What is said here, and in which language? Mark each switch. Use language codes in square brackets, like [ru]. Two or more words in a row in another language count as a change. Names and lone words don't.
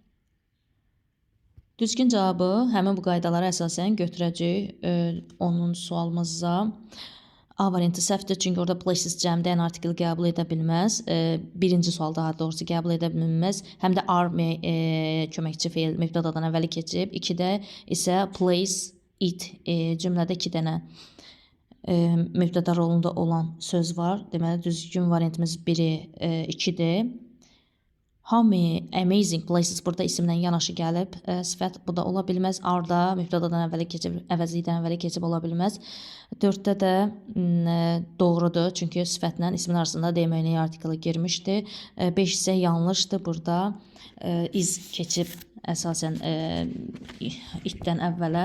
[az] Düzgün cavabı həmin bu qaydalara əsasən götürəcəyik 10-cu sualımıza. A variantı səhvdir, çünki orada places cəmdə n artikli qəbul edə bilməz. Birinci sual daha doğrusu qəbul edə bilməz. Həm də are köməkçi feil mübtədadan əvvəli keçib. 2-də isə place, it cümlədə 2 dənə mübtəda rolunda olan söz var. Deməli düzgün variantımız 1-i 2-dir. [en] How many amazing places [az] burada isimlə yanaşı gəlib. Sifət bu da ola bilməz. Are-da mübtədadan əvvəli keçib, əvəzlikdən əvvəli keçib ola bilməz. 4-də də doğrudur, çünki sifətlə ismin arasında D müəyyəni artiklı girmişdi. 5 isə yanlışdır. Burada is keçib əsasən itdən əvvələ.